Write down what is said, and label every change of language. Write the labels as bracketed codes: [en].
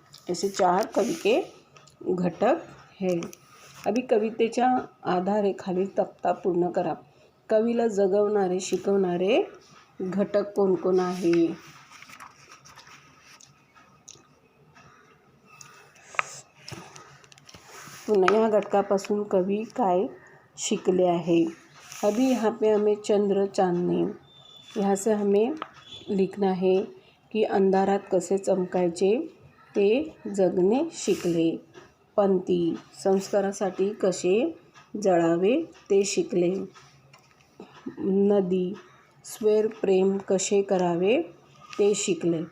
[hi] ऐसे 4 कवि के घटक है. [mr] अभी कवितेच्या आधारे खालील तक्ता पूर्ण करा. कवीला जगवणारे शिकवणारे घटक कोण कोण आहे. पुन्हा या घटकापासून कवी काय शिकले आहे. [hi] अभी यहाँ पे हमें चंद्र चांदनी, यहाँ से हमें लिखना है कि [mr] की अंधारात कसे चमकायचे ते जगणे शिकले. पंथी संस्कारासाठी कसे जळावे ते शिकले. नदी स्वैर प्रेम कसे करावे ते शिकले.